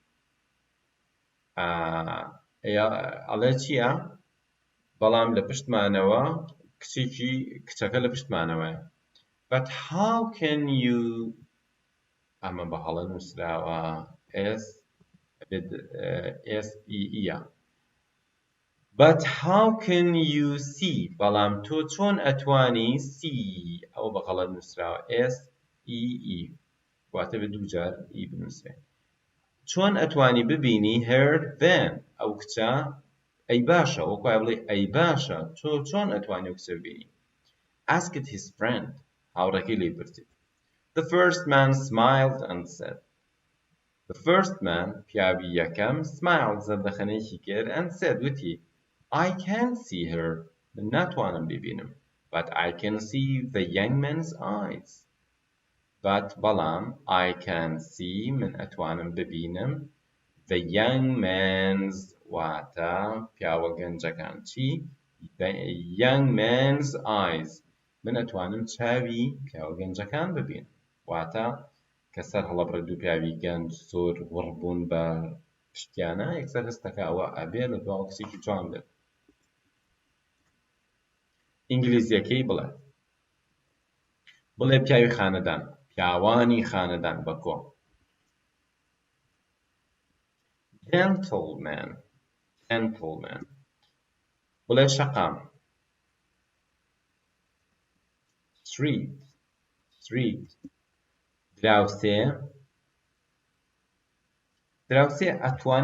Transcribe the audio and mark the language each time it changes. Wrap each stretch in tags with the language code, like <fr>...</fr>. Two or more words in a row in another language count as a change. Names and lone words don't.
<ckb>ئەڵێ چییە بەڵام لە پشتمانەوە کچەکە لە پشتمانەوەیە</ckb> <en>but how can you</en> <ckb>ئەمە بە هەڵە نووسراوە</ckb> <en>S-E-E but how can you see</en> <ckb>بەڵام تۆ چۆن ئەتوانی see ئەو بە غەڵەت نووسراوە S-E-E واتە بە دوو جار E بنووسێ چۆن ئەتوانی ببینی</ckb> <en>her then</en> <ckb>ئەو کچە ئەی باشە وەکوای بڵێ ئەی باشە تۆ چۆن ئەتوانی ئەو کچە ببینی</ckb> <en>asked his friend</en> <ckb>هاوڕێکەی لێی پرسید</ckb> <en>the first man smiled and said the first man</en> <ckb>پیاوی یەکەم</ckb> <en>smiled</en> <ckb>زەردەخەنەیەکی کرد</ckb> <en>and said وتی I can't see her</en> <ckb>من ناتوانم ببینم</ckb> <en>but I can see the young man's eyes</en> <ckb>but بەڵام</ckb> <en>I can see</en> <ckb>من ئەتوانم ببینم</ckb> <en>the young man's</en> <ckb>واتە پیاوە گەنجەکان چی</ckb> <en>the young man's eyes</en> <ckb>من ئەتوانم چاوی پیاوە گەنجەکان ببینم واتە کە سەر هەڵەبڕێ دوو پیاوی گەنج زۆر وڕبوون بە پشتیانە یەکسەر هەستەکە ئەوە ئەبێ لە دواوە کچێکی جوان بێت ئینگلیزیەکەی بڵێ پیاوی خانەدان پیاوانی خانەدان بەکۆ gentleman بڵێ شەقام street دراوسێ ئەتوانی</ckb>